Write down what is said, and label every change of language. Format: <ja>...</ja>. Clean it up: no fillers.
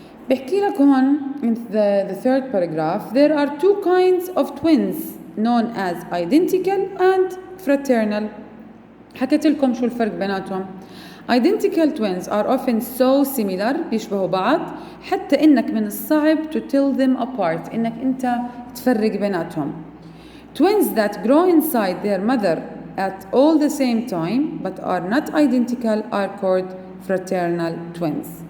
<ar>بحكي لك هون</ar> <en>in the third paragraph there are two kinds of twins known as identical and fraternal.</en> <ar>حكيت لكم شو الفرق بيناتهم.</ar> <en>Identical twins are often so similar</en> <ar>بيشبهوا بعض حتى إنك من الصعب</ar> <en>to tell them apart،</en> <ar>إنك أنت تفرق بيناتهم.</ar> <en>Twins that grow inside their mother at all the same time but are not identical are called fraternal twins.</en>